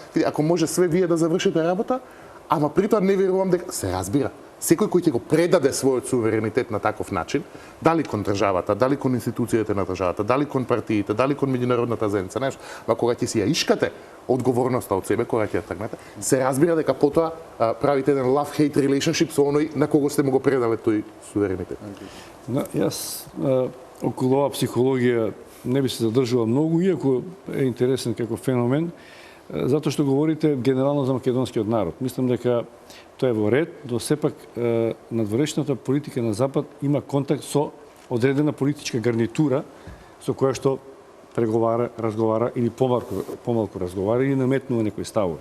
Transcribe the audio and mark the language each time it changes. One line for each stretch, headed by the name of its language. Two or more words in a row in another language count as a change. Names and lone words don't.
Macedonian: Ако може све вие да завршите работа, ама при тоа не верувам дека се разбира. Секој кој ќе го предаде својот суверенитет на таков начин, дали кон државата, дали кон институциите на државата, дали кон партиите, дали кон меѓународната заедница, знаеш, ма кога ќе си ја ишкате одговорноста од себе, кога ќе ја тргнете, се разбира дека потоа правите еден
English: love-hate relationship
Macedonian: со оној на кого сте му го предале тој суверенитет. Јас околу оваа психологија не би се задржувал многу, иако е интересен како феномен, затоа што говорите генерално за македонскиот народ. Мислам дека тоа е во ред, до сепак надворешната политика на Запад има контакт со одредена политичка гарнитура со која што преговара, разговара или помалку разговара или наметнува некои ставови.